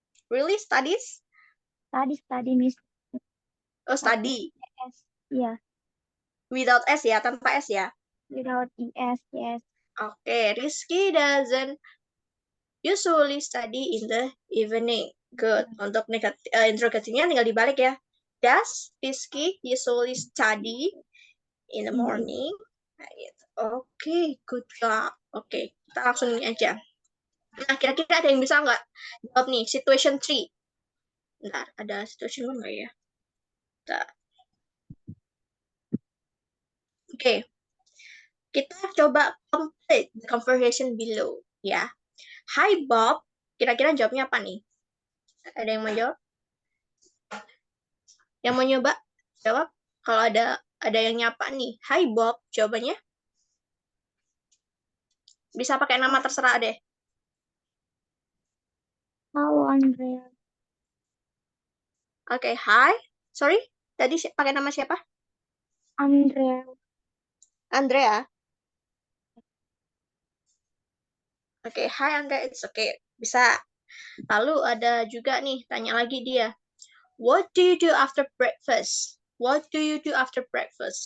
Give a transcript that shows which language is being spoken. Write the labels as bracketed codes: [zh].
[en] Really studies? Study means Oh, study. S. Yeah, Without S [id] ya, tanpa S ya. [en] without ES, yes. Oke, Rizky doesn't usually study in the evening. Good. [id] Untuk interrogatifnya tinggal dibalik ya. [en] Does Rizky usually study in the morning? [id] Nah, gitu. Oke, [en] good job. [id] Oke, kita langsung ini aja. Nah, kira-kira ada yang bisa nggak jawab nih, situation 3. Bentar, ada situation 1 nggak ya? Bentar. Oke, kita coba [en] complete the conversation below [id] ya. [en] Hi Bob, [id] kira-kira jawabnya apa nih? Ada yang mau jawab? Yang mau nyoba? Jawab. Kalau ada yang nyapa nih. [en] Hi Bob, [id] jawabannya bisa pakai nama terserah deh. Halo Andrea. Oke, hai. Sorry, tadi pakai nama siapa? Andrea. Andrea. Oke, hai Andrea, [en] it's okay. [id] Bisa. Lalu ada juga nih, tanya lagi dia. [en] What do you do after breakfast? What do you do after breakfast?